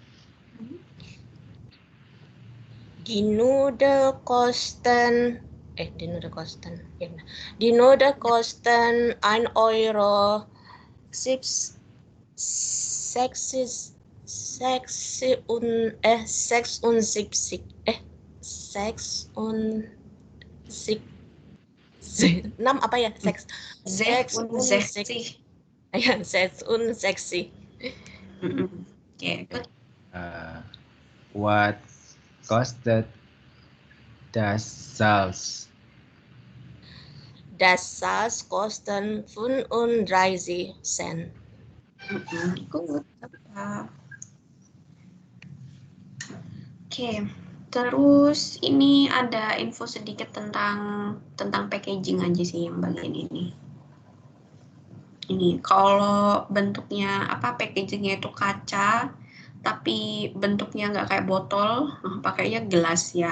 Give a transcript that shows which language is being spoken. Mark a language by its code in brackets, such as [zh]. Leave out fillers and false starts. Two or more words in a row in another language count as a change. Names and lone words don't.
[de] Die Nudeln kosten Die Nudeln kosten 1,76 6 [id] apa ya? 66. Ya, 66. [en] Okay, good. [de] What kostet das Salz? Das Salz kosten 35 Cent. Good. [id] Oke, terus ini ada info sedikit tentang packaging aja sih yang bagian ini. Ini kalau bentuknya packagingnya itu kaca, tapi bentuknya nggak kayak botol, pakainya gelas ya.